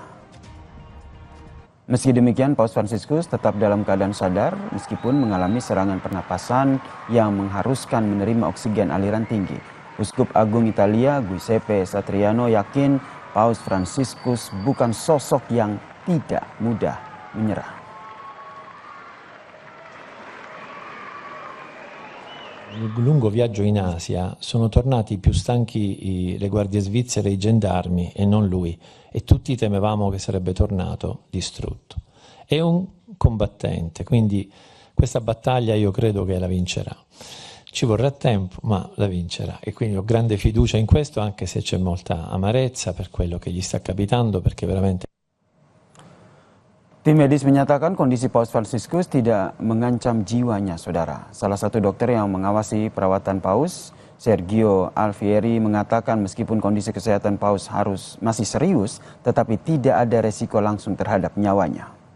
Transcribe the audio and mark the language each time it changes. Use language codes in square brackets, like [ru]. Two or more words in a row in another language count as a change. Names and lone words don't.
[id] Meski demikian, Paus Fransiskus tetap dalam keadaan sadar meskipun mengalami serangan pernapasan yang mengharuskan menerima oksigen aliran tinggi. Uskup Agung Italia, Giuseppe Satriano, yakin Paus Fransiskus bukan sosok yang tidak mudah menyerah. [it] Nel lungo viaggio in Asia sono tornati più stanchi le guardie svizzere e i gendarmi e non lui, e tutti temevamo che sarebbe tornato distrutto. È un combattente, quindi questa battaglia io credo che la vincerà. Ci vorrà tempo, ma la vincerà, e quindi ho grande fiducia in questo, anche se c'è molta amarezza per quello che gli sta capitando, perché veramente... [id] Tim medis menyatakan kondisi Paus Fransiskus tidak mengancam jiwanya, saudara. Salah satu dokter yang mengawasi perawatan Paus, Sergio Alfieri, mengatakan meskipun kondisi kesehatan Paus masih serius, tetapi tidak ada resiko langsung terhadap nyawanya.